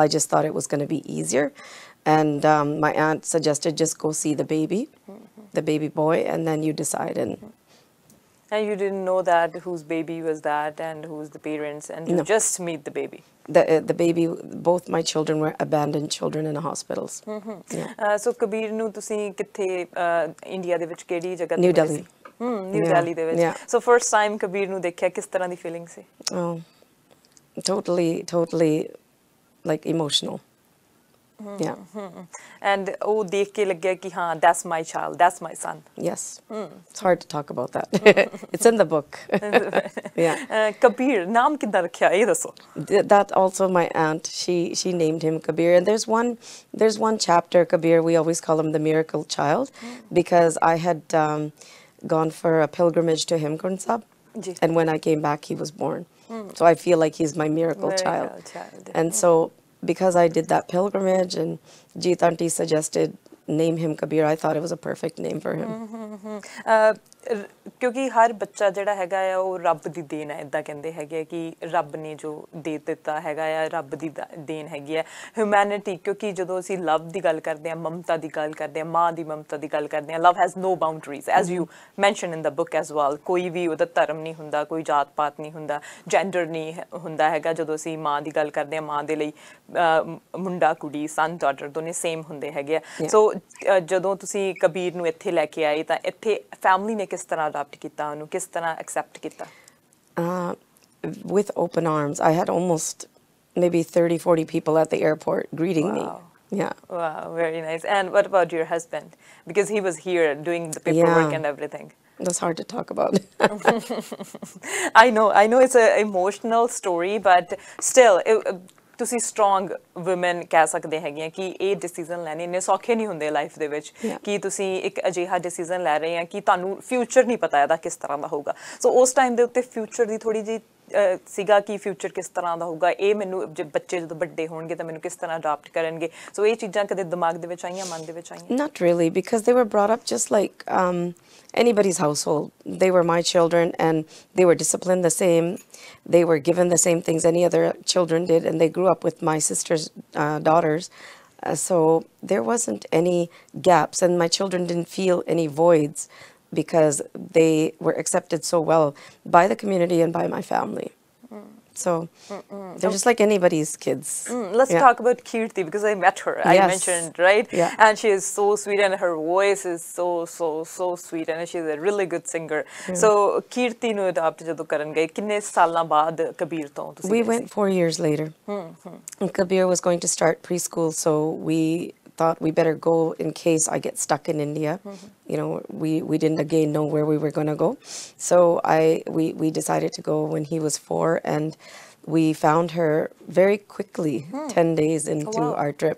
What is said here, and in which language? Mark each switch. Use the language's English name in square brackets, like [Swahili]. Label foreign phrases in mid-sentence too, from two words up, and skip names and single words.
[English] I just thought it was going to be easier. And my aunt suggested just go see the baby boy, and then you decide. And you didn't know that whose baby was that and who's the parents and you just meet the baby. The baby, both my children were abandoned children in hospitals. [Punjabi] So Kabir ਨੂੰ ਤੁਸੀਂ ਕਿੱਥੇ ਇੰਡੀਆ ਦੇ ਵਿੱਚ ਕਿਹੜੀ ਜਗ੍ਹਾ ਤੇ New Delhi. ਨਿਊ ਦਿੱਲੀ ਦੇ ਵਿੱਚ [English] so first time [Punjabi] Kabir ਨੂੰ ਦੇਖਿਆ ਕਿਸ ਤਰ੍ਹਾਂ ਦੀ ਫੀਲਿੰਗ ਸੀ? [English] Totally like emotional. And [Punjabi] ਉਹ ਦੇਖ ਕੇ ਲੱਗਿਆ ਕਿ ਹਾਂ [English] that's my child, that's my son. Yes. It's hard to talk about that. It's in the book. [Punjabi] Kabir ਨਾਮ ਕਿੱਦਾਂ ਰੱਖਿਆ ਇਹ ਦੱਸੋ? [English] That also my aunt, she named him Kabir, and there's one chapter, Kabir, we always call him the miracle child because I had gone for a pilgrimage to Hemkund Sahib, and when I came back he was born. So I feel like he's my miracle child. And so because I did that pilgrimage and Jeet auntie suggested name him Kabir, I thought it was a perfect name for him. [Punjabi] ਕਿਉਂਕਿ ਹਰ ਬੱਚਾ ਜਿਹੜਾ ਹੈਗਾ ਆ ਉਹ ਰੱਬ ਦੀ ਦੇਣ ਹੈ ਇਦਾਂ ਕਹਿੰਦੇ ਹੈਗੇ ਕਿ ਰੱਬ ਨੇ ਜੋ ਦੇ ਦਿੱਤਾ ਹੈਗਾ ਆ ਰੱਬ ਦੀ ਦੇਣ ਹੈਗੀ ਹੈ ਹਿਊਮੈਨਿਟੀ ਕਿਉਂਕਿ ਜਦੋਂ ਅਸੀਂ ਲਵ ਦੀ ਗੱਲ ਕਰਦੇ ਹਾਂ ਮਮਤਾ ਦੀ ਗੱਲ ਕਰਦੇ ਹਾਂ ਮਾਂ ਦੀ ਮਮਤਾ ਦੀ ਗੱਲ ਕਰਦੇ ਹਾਂ [English] love has no boundaries as you mention in the book as well [Punjabi] ਕੋਈ ਵੀ ਉਹਦਾ ਧਰਮ ਨਹੀਂ ਹੁੰਦਾ ਕੋਈ ਜਾਤ ਪਾਤ ਨਹੀਂ ਹੁੰਦਾ ਜੈਂਡਰ ਨਹੀਂ ਹੁੰਦਾ ਹੈਗਾ ਜਦੋਂ ਅਸੀਂ ਮਾਂ ਦੀ ਗੱਲ ਕਰਦੇ ਹਾਂ ਮਾਂ ਦੇ ਲਈ ਮੁੰਡਾ ਕੁੜੀ [English] son daughter [Punjabi] ਦੋਨੇ ਸੇਮ ਹੁੰਦੇ ਹੈਗੇ ਆ ਸੋ ਜਦੋਂ ਤੁਸੀਂ ਕਬੀਰ ਨੂੰ ਇੱਥੇ ਲੈ ਕੇ ਆਏ ਤਾਂ ਇੱਥੇ ਫੈਮਿਲੀ ਨੇ ਕਿਸ ਤਰ੍ਹਾਂ ਅਡਾਪਟ ਕੀਤਾ ਉਹਨੂੰ ਕਿਸ ਤਰ੍ਹਾਂ ਐਕਸੈਪਟ ਕੀਤਾ [English] with open arms. I had almost maybe 30-40 people at the airport greeting me. Yeah. Wow, very nice. And what about your husband? Because he was here doing the paperwork and everything. That's hard to talk about. I know it's an emotional story, but still, [Punjabi] ਤੁਸੀਂ [English] strong woman [Punjabi] ਕਹਿ ਸਕਦੇ ਹੈਗੇ ਕਿ ਇਹ ਡਿਸੀਜਨ ਲੈਣੇ ਇੰਨੇ ਸੌਖੇ ਨਹੀਂ ਹੁੰਦੇ ਲਾਈਫ ਦੇ ਵਿੱਚ ਕਿ ਤੁਸੀਂ ਇੱਕ ਅਜਿਹਾ ਡਿਸੀਜਨ ਲੈ ਰਹੇ ਆ ਕਿ ਤੁਹਾਨੂੰ ਫਿਊਚਰ ਨਹੀਂ ਪਤਾ ਇਹਦਾ ਕਿਸ ਤਰ੍ਹਾਂ ਦਾ ਹੋਊਗਾ ਸੋ ਉਸ ਟਾਈਮ ਦੇ ਉੱਤੇ ਫਿਊਚਰ ਦੀ ਥੋੜੀ ਜਿਹੀ ਸੀਗਾ ਕਿ ਫਿਊਚਰ ਕਿਸ ਤਰ੍ਹਾਂ ਦਾ ਹੋਊਗਾ ਇਹ ਮੈਨੂੰ ਬੱਚੇ ਜਦੋਂ ਵੱਡੇ ਹੋਣਗੇ ਤਾਂ ਮੈਨੂੰ ਕਿਸ ਤਰ੍ਹਾਂ ਅਡਾਪਟ ਕਰਨਗੇ ਸੋ ਇਹ ਚੀਜ਼ਾਂ ਕਦੇ ਦਿਮਾਗ ਦੇ ਵਿੱਚ ਆਈਆਂ ਮਨ ਦੇ ਵਿੱਚ ਆਈਆਂ [English] Not really, because they were brought up just like anybody's household. They were my children and they were disciplined the same. They were given the same things any other children did, and they grew up with my sister's daughters. So there wasn't any gaps, and my children didn't feel any voids because they were accepted so well by the community and by my family. So they're just like anybody's kids. Let's talk about Kirti because I met her. I mentioned, right? Yeah. And she is so sweet and her voice is so sweet and she's a really good singer. [Punjabi] So Kirti ਨੂੰ adopt ਜਦੋਂ ਕਰਨ ਗਏ ਕਿੰਨੇ ਸਾਲਾਂ ਬਾਅਦ ਕਬੀਰ ਤੋਂ ਤੁਸੀਂ [English] We went 4 years later. And Kabir was going to start preschool, so we thought we better go in case I get stuck in India. You know, we didn't again know where we were going to go. So we decided to go when he was 4, and we found her very quickly, 10 days into our trip.